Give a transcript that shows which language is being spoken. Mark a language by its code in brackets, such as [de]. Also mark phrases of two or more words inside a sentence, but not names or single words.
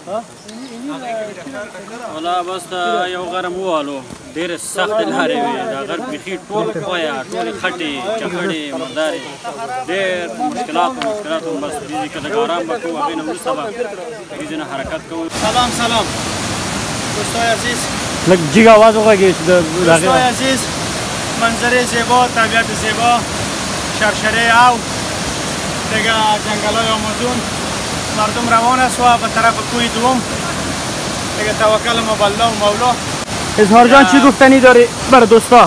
[ps] ولا بس دا یو غرم ووالو ډېرې سختې لارې وې د غر بیخي ټول خویه ټولې خټې چکړې مردارې ډېر مشکلات بس دې که لږ ارام به کوو هغې نه وروسته به هغې ځای نه حرکت کوو. [fa] سلام دوستای عزیز، [ps] لږ جیګ آواز وغږېږي چې د [fa] دوستای عزیز، منظره زیبا، طبیعت زیبا، شرشره او دیگه جنگل‌های آمازون. مردم روان است و به طرف کوه دوم. دیگه توکل ما به الله و مولا. اظهار جان چی گفتنی داری بر دوستا؟